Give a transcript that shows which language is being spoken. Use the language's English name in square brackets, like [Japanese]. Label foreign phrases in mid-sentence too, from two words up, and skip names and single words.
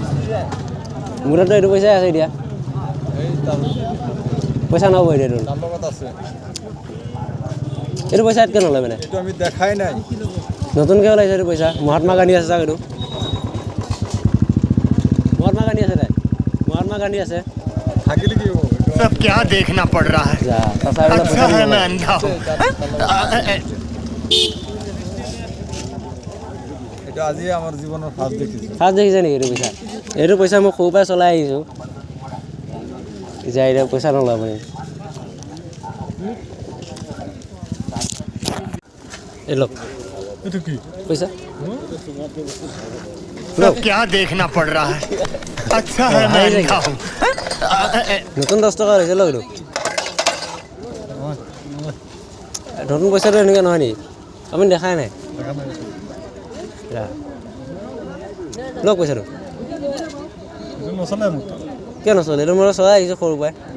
[Assamese] মোৰ তাততো এইটো পইচাই আছে এতিয়া। পইচা নহ'ব এতিয়া এইটো। এইটো পইচা ইয়াতকৈ নলয় মানে। এইটো আমি দেখাই নাই। নতুনকৈ ওলাইছে এইটো পইচা। মহাত্মা গান্ধী আছে চাওক, এইটো মহাত্মা গান্ধী আছে তাই, মহাত্মা গান্ধী আছে। থাকিলে কি হ'ব? [Hindi] सब क्या देखना पड़ रहा है? अच्छा है मैं अंधा हूँ। [Assamese] এইটো আজি আমাৰ জীৱনৰ ফাৰ্ষ্ট দেখিছোঁ। ফাৰ্ষ্ট দেখিছে নেকি এইটো পইচা? এইটো পইচা মই সৰুৰ পৰাই চলাই আহিছোঁ। এতিয়া পইচা নলয় আপুনি। এই লওক এইটো কি পইচা। [Hindi] सब क्या देखना पड़ रहा है? अच्छा है मैं अंधा हूँ। [Assamese] নতুন 10 টকা হৈছে, লওক এইটো। নতুন পইচাটো এনেকৈ নহয় নেকি? আপুনি দেখাই নাই। লওক পইচাটো। কিয় নচলে? এইটো মই চলাই আহিছোঁ সৰুৰ পৰাই।